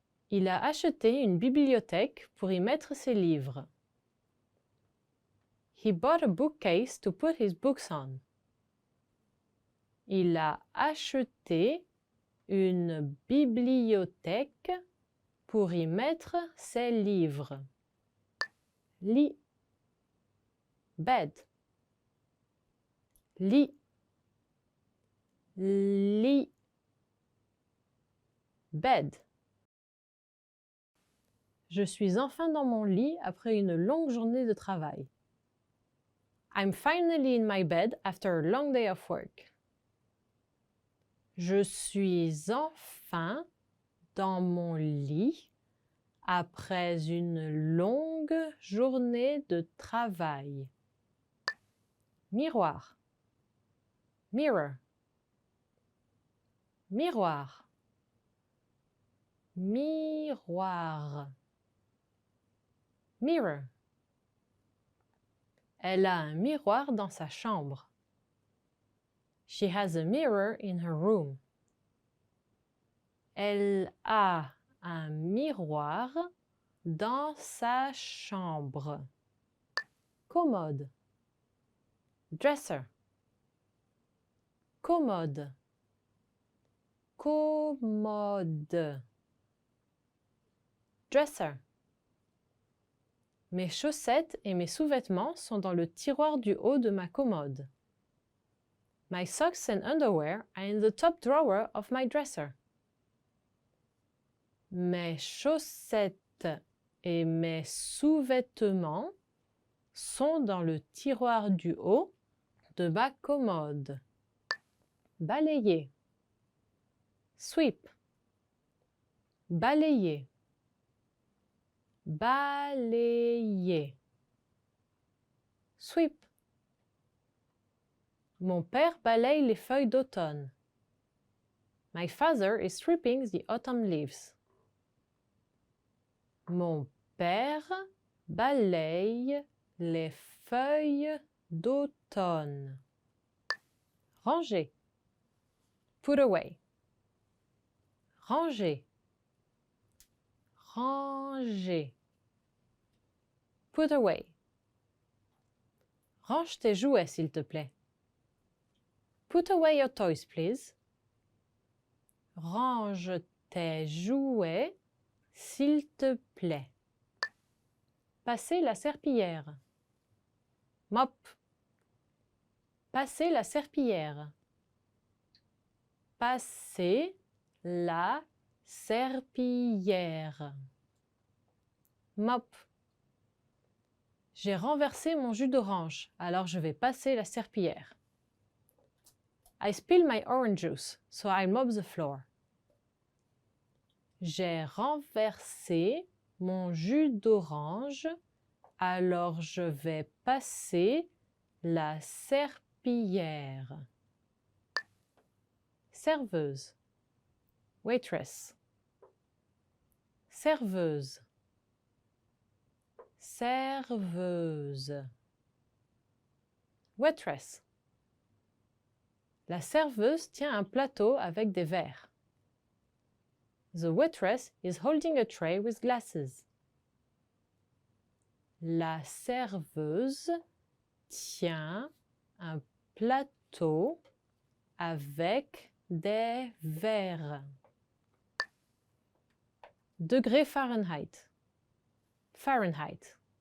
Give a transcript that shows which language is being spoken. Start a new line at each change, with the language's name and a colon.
French: Il a acheté une bibliothèque pour y mettre ses livres.
English: He bought a bookcase to put his books on.
French: Il a acheté une bibliothèque pour y mettre ses livres. Lit. Bed. Lit. Lit.
English: Bed.
French: Je suis enfin dans mon lit après une longue journée de travail.
English: I'm finally in my bed after a long day of work.
French: Je suis enfin dans mon lit après une longue journée de travail. Miroir. Mirror. Miroir. Miroir. Mirror. Elle a un miroir dans sa chambre.
English: She has a mirror in her room.
French: Elle a un miroir dans sa chambre. Commode. Dresser. Commode. Commode.
English: Dresser.
French: Mes chaussettes et mes sous-vêtements sont dans le tiroir du haut de ma commode.
English: My socks and underwear are in the top drawer of my dresser.
French: Mes chaussettes et mes sous-vêtements sont dans le tiroir du haut de ma commode. Balayer. Sweep. Balayer. Balayer. Sweep. Mon père balaye les feuilles d'automne.
English: My father is sweeping the autumn leaves.
French: Mon père balaye les feuilles d'automne. Ranger.
English: Put away.
French: Ranger.
English: Ranger. Put away.
French: Range tes jouets, s'il te plaît.
English: Put away your toys, please.
French: Range tes jouets, s'il te plaît. Passer la serpillière. Mop. Passer la serpillière. Passer la serpillière. Mop. J'ai renversé mon jus d'orange, alors je vais passer la serpillière.
English: I spilled my orange juice, so I mop the floor.
French: J'ai renversé mon jus d'orange, Alors je vais passer la serpillière. Serveuse. Waitress. Serveuse. Serveuse.
English: Waitress.
French: La serveuse tient un plateau avec des verres.
English: The waitress is holding a tray with glasses.
French: La serveuse tient un plateau avec des verres. Degré Fahrenheit. Fahrenheit.